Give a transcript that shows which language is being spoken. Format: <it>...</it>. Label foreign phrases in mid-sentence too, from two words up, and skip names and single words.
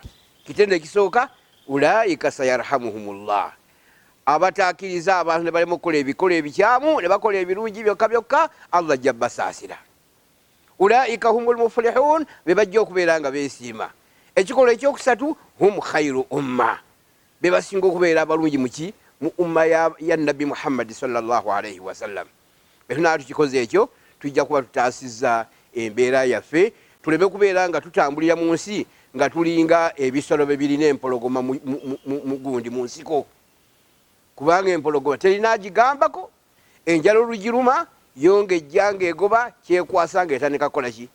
<lg>Kitendo ekisooka</lg> <ar>أولئك سيرحمهم الله,</ar> <lg>abataakiriza abantu ne balema okukola ebikola ebikyamu ne bakola ebirungi byokka byokka, Allah ajja basaasira.</lg> <ar>أولئك هم المفلحون,</ar> <lg>be bajja okubeera nga beesiima. Ekikolwa ekyokusatu</lg> <ar>هم خير أمة,</ar> <lg>be basinga okubeera abalungi mu umma ya Nabbi Muhammad</lg> <ar>صلى الله عليه وسلم.</ar> <lg>Bwe tunaba tukikoze ekyo tujja kuba tutaasizza embeera yaffe, tuleme kubeera nga tutambulira mu nsi nga tulinga ebisolo bye birina empologoma mugundi mu nsiko. Kubanga empologoma terinagigambako, enjala olugiruma yongejja ng'egoba kyekwasa ng'etandika kukola ki?</lg>